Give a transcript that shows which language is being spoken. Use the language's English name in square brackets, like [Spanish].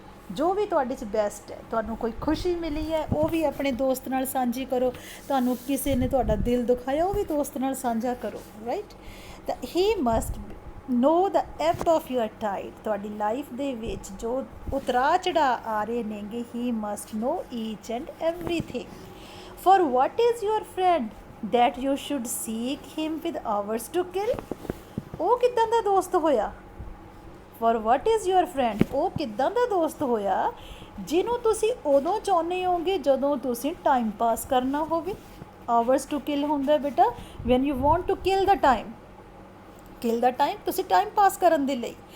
[Punjabi] ਜੋ ਵੀ ਤੁਹਾਡੇ 'ਚ ਬੈਸਟ ਹੈ, ਤੁਹਾਨੂੰ ਕੋਈ ਖੁਸ਼ੀ ਮਿਲੀ ਹੈ ਉਹ ਵੀ ਆਪਣੇ ਦੋਸਤ ਨਾਲ ਸਾਂਝੀ ਕਰੋ, ਤੁਹਾਨੂੰ ਕਿਸੇ ਨੇ ਤੁਹਾਡਾ ਦਿਲ ਦੁਖਾਇਆ ਉਹ ਵੀ ਦੋਸਤ ਨਾਲ ਸਾਂਝਾ ਕਰੋ ਰਾਈਟ। [English] ਤਾਂ he must know the ebb of your tide, [Punjabi] ਤੁਹਾਡੀ ਲਾਈਫ ਦੇ ਵਿੱਚ ਜੋ ਉਤਰਾਅ ਚੜ੍ਹਾਅ ਆ ਰਹੇ ਨੇਗੇ, [English] He must know each and everything. For what is your friend that you should seek him with hours to kill। [Punjabi] ਉਹ ਕਿੱਦਾਂ ਦਾ ਦੋਸਤ ਹੋਇਆ, [English] for what is your friend, [Punjabi] ਉਹ ਕਿੱਦਾਂ ਦਾ ਦੋਸਤ ਹੋਇਆ ਜਿਹਨੂੰ ਤੁਸੀਂ ਉਦੋਂ ਚਾਹੁੰਦੇ ਹੋਗੇ ਜਦੋਂ ਤੁਸੀਂ ਟਾਈਮ ਪਾਸ ਕਰਨਾ ਹੋਵੇ। ਆਵਰਸ ਟੂ ਕਿਲ ਹੁੰਦਾ ਬੇਟਾ [English] when you want to kill the time, [Punjabi] kill ਦਾ time ਤੁਸੀਂ ਟਾਈਮ ਪਾਸ ਕਰਨ ਦੇ ਲਈ।